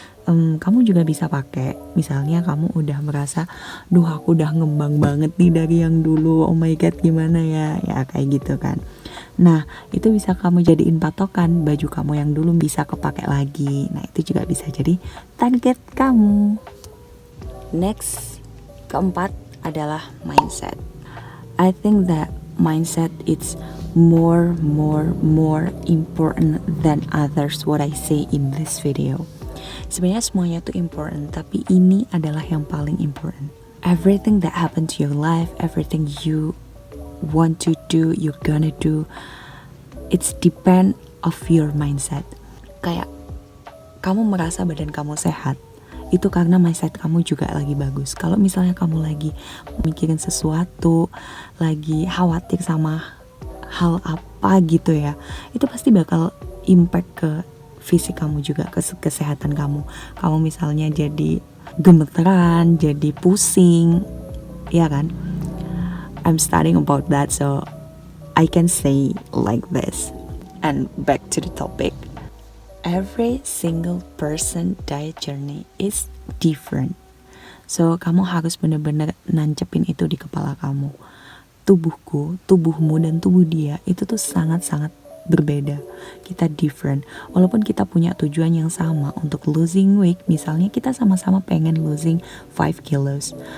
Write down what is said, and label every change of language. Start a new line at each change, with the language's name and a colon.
Indonesian: Kamu juga bisa pakai, misalnya kamu udah merasa, duh aku udah ngembang banget nih dari yang dulu, oh my god gimana ya kayak gitu kan. Nah itu bisa kamu jadiin patokan, baju kamu yang dulu bisa kepake lagi. Nah itu juga bisa jadi target kamu. Next, keempat adalah mindset.
English: I think that mindset it's more important than others what I say in this video.
Indonesian: Sebenarnya semuanya tuh important, tapi ini adalah yang paling important.
English: Everything that happen to your life, everything you want to do, you're gonna do, it's depend of your mindset.
Indonesian: Kayak kamu merasa badan kamu sehat, itu karena mindset kamu juga lagi bagus. Kalau misalnya kamu lagi mikirin sesuatu, lagi khawatir sama hal apa gitu ya, itu pasti bakal impact ke fisik kamu juga, ke kesehatan kamu. Kamu misalnya jadi gemeteran, jadi pusing, ya kan?
English: I'm studying about that, so I can say like this. And back to the topic. Every single person diet journey is different.
Indonesian: So, kamu harus benar-benar nancepin itu di kepala kamu. Tubuhku, tubuhmu, dan tubuh dia itu tuh sangat-sangat berbeda. Kita different. Walaupun kita punya tujuan yang sama untuk losing weight, misalnya kita sama-sama pengen losing 5 kilos.